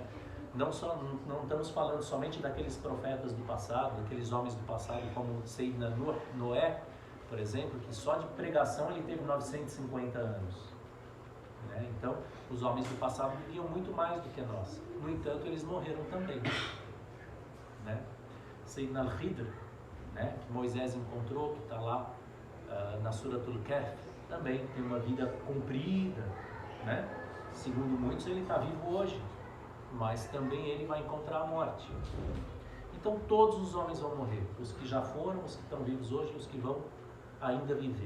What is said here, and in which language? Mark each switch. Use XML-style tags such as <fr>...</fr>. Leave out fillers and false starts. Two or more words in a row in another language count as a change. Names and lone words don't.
<pt>Não estamos falando somente daqueles profetas do passado, daqueles homens do passado, como Sayyidina Noé, por exemplo, que só de pregação ele teve 950 anos. Né? Então, os homens do passado viviam muito mais do que nós. No entanto, eles morreram também. Né? Sayyidina al-Khidr, né, que Moisés encontrou, que está lá na Suratul Kahf, também tem uma vida comprida. Né? Segundo muitos, ele está vivo hoje, mas também ele vai encontrar a morte. Então, todos os homens vão morrer. Os que já foram, os que estão vivos hoje, os que vão ainda viver.</pt>